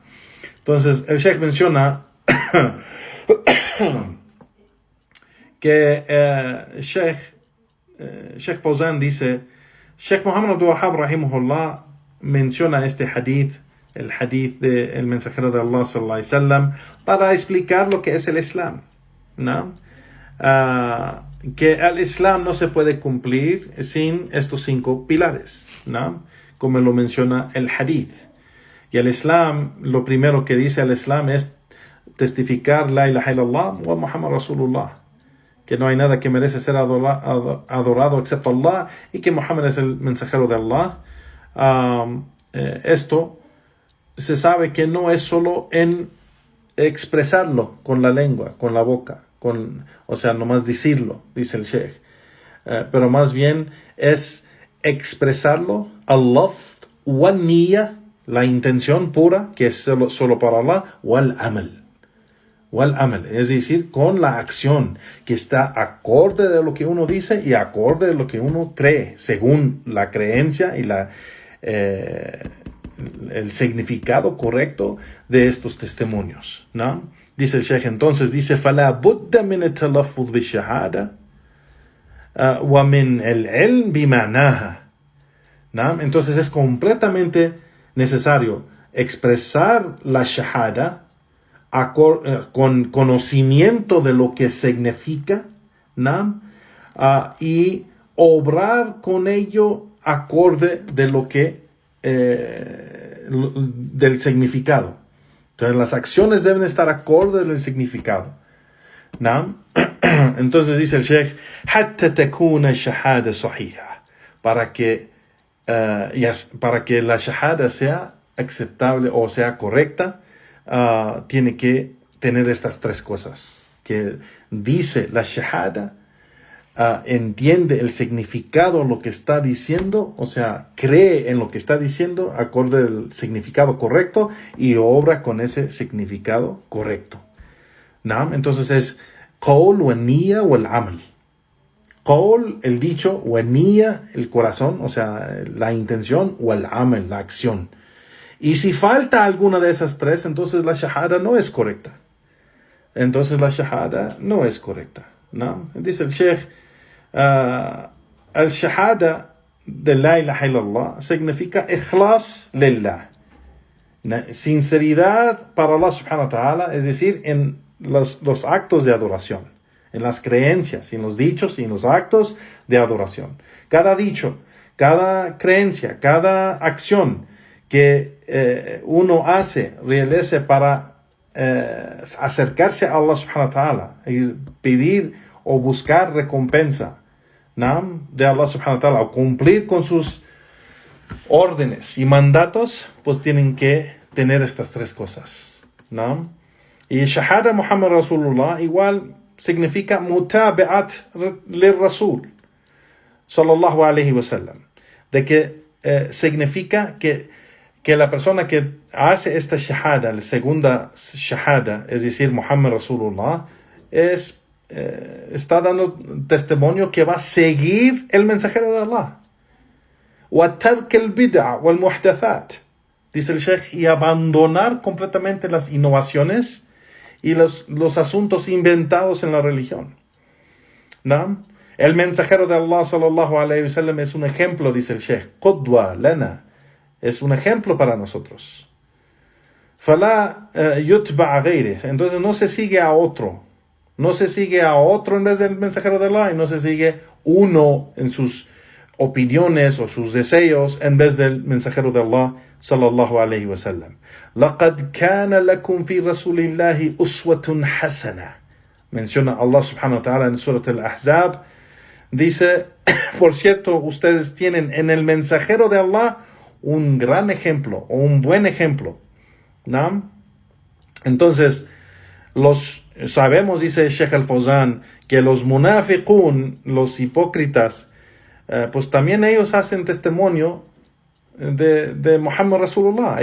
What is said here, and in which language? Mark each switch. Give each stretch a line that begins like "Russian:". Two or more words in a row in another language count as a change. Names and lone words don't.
Spanish: Entonces, el Sheikh menciona que Sheikh Fawzan dice, Sheikh Muhammad Abdul Wahhab rahimahullah menciona este hadith, el hadith del mensajero de Allah
Arabic: صلى الله عليه وسلم,
Spanish: para explicar lo que es el Islam, ¿no? Que el Islam no se puede cumplir sin estos 5 pilares, ¿no? Como lo menciona el hadith. Y el Islam, lo primero que dice el Islam es testificar
Arabic: لا إله إلا الله ومحمد رسول الله,
Spanish: que no hay nada que merece ser adorado excepto Allah, y que Muhammad es el mensajero de Allah. Esto se sabe que no es solo en expresarlo con la lengua, con la boca, o sea, nomás decirlo, dice el Sheikh, pero más bien es expresarlo
Arabic: اللفظ والنية,
Spanish: la intención pura, que es solo para Allah,
Arabic: والعمل,
Spanish: es decir, con la acción que está acorde de lo que uno dice y acorde de lo que uno cree, según la creencia y el significado correcto de estos testimonios, ¿no? Dice el Sheikh, entonces, dice,
Arabic: فَلَا بُدَّ مِنَ التَّلَفُّظ بِالشَّهَادَةِ وَمِنْ الْعِلْمِ بِمَعْنَاهَا,
Spanish: ¿no? Entonces es completamente necesario expresar la shahada con conocimiento de lo que significa, ¿no? Y obrar con ello acorde de lo que del significado. Entonces las acciones deben estar acorde del significado, ¿no? Entonces dice el Sheikh, حتى تكون الشهادة صحيحة, para que la shahada sea aceptable o sea correcta, tiene que tener estas 3 cosas que dice la shahada, entiende el significado, lo que está diciendo, o sea, cree en lo que está diciendo acorde al significado correcto y obra con ese significado correcto. ¿No? Entonces es
Arabic: قول ونية والعمل.
Spanish: Qawl, el dicho,
Arabic: ونية,
Spanish: el corazón, o sea, la intención,
Arabic: والعمل,
Spanish: la acción. Y si falta alguna de esas tres, entonces la shahada no es correcta. Entonces la shahada no es correcta. ¿No? Dice el Sheikh, el shahada de
Arabic: لا إله إلا الله
Spanish: significa
Arabic: إخلاص لله,
Spanish: sinceridad para Allah
Arabic: سبحانه وتعالى,
Spanish: es decir, en los actos de adoración, en las creencias, en los dichos y en los actos de adoración. Cada dicho, cada creencia, cada acción que uno realice para acercarse a Allah
Arabic: سبحانه وتعالى
Spanish: y pedir o buscar recompensa, ¿no?, de Allah
Arabic: سبحانه وتعالى,
Spanish: o cumplir con sus órdenes y mandatos, pues tienen que tener estas tres cosas, ¿no? Y shahada
Arabic: محمد رسول الله
Spanish: igual significa
Arabic: متابعة للرسول صلى الله عليه وسلم,
Spanish: de que significa que la persona que hace esta shahada, la segunda shahada, es decir,
Arabic: محمد رسول الله,
Spanish: está dando testimonio que va a seguir el mensajero de Allah.
Arabic: وترك البدع والمحدثات,
Spanish: dice el Sheikh, y abandonar completamente las innovaciones y los asuntos inventados en la religión. ¿No? El mensajero de Allah
Arabic: صلى الله عليه وسلم
Spanish: es un ejemplo, dice el Sheikh,
Arabic: قدوة لنا,
Spanish: es un ejemplo para nosotros.
Arabic: فلا يتبع غيره,
Spanish: entonces no se sigue a otro. No se sigue a otro en vez del mensajero de Allah, y no se sigue uno en sus opiniones o sus deseos en vez del mensajero de Allah
Arabic: صلى الله عليه وسلم. لَقَدْ كَانَ لَكُمْ فِي رَسُولِ اللَّهِ أُسْوَةٌ حَسَنَةٌ.
Spanish: Menciona Allah
Arabic: سبحانه وتعالى
Spanish: en Surat al-Ahzab. Dice, por cierto, ustedes tienen en el mensajero de Allah un gran ejemplo, o un buen ejemplo, ¿no? Entonces, sabemos, dice Sheikh al-Fawzan, que los munafiqun, los hipócritas, pues también ellos hacen testimonio de
Arabic: محمد رسول الله.